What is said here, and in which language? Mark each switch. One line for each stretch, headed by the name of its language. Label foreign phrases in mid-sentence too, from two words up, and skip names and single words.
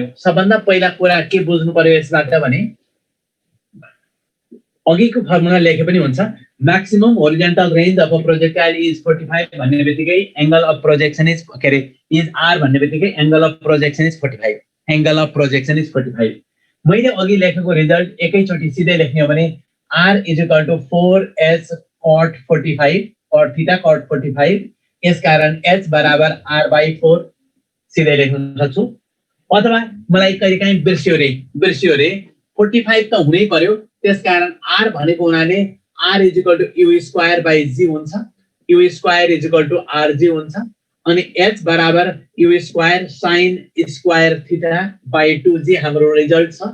Nepali: सबभन्दा पहिला कुरा के बुझ्नु पर्यो यसबाट भने अघिको फर्मुला लेखे पनि हुन्छ।
English: maximum horizontal range of a projectile is 45
Nepali: भन्ने बित्तिकै
English: angle of projection is is r
Nepali: भन्ने बित्तिकै
English: angle of projection is 45. angle of projection is 45.
Nepali: मैले अघि लेखेको रिजल्ट एकैचोटी सिधै लेख्ने हो भने
English: r is equal to 4s cot 45
Nepali: और थीटा cot 45। यसकारण h बराबर r by 4 सिधै लेख्न सक्छु। अथवा मलाई कहिलेकाहीँ बिर्सियो रे 45 त हुनै पर्यो। त्यसकारण r भनेको हुनाले
English: r is equal to u square by g
Nepali: हुन्छ।
English: u square is equal to rg
Nepali: हुन्छ। अनि h बराबर
English: u square sin square theta by 2g
Nepali: हाम्रो रिजल्ट छ।